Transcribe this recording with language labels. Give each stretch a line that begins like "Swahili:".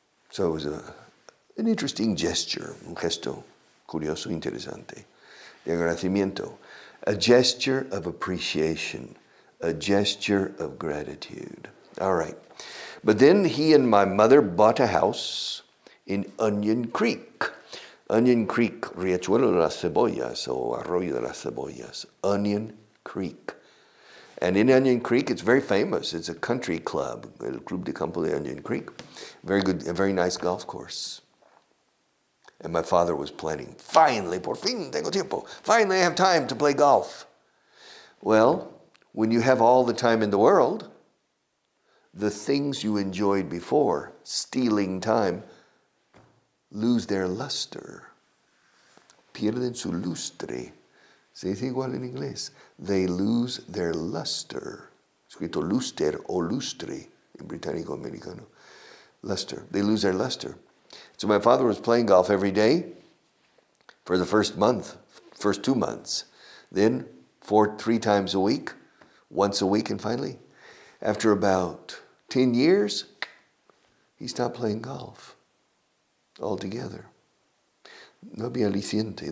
English: So it was an interesting gesture,
Spanish: un gesto curioso, interesante, de agradecimiento,
English: a gesture of appreciation, a gesture of gratitude. All right. But then he and my mother bought a house in Onion Creek.
Spanish: Onion Creek, Riachuelo de las Cebollas, o Arroyo de las Cebollas.
English: Onion Creek. And in Onion Creek, it's very famous. It's a country club, El Club de Campo de Onion Creek. Very good, a very nice golf course. And my father was planning, finally,
Spanish: por fin tengo tiempo.
English: Finally, I have time to play golf. Well, when you have all the time in the world, the things you enjoyed before, stealing time, lose their luster.
Spanish: Pierden su lustre. Se dice igual en inglés.
English: They lose their luster.
Spanish: Escrito luster o lustre en británico americano.
English: Luster. They lose their luster. So my father was playing golf every day for the first 2 months. Then 3 times a week, once a week, and finally, after about 10 years, he stopped playing golf altogether.
Spanish: No había aliciente.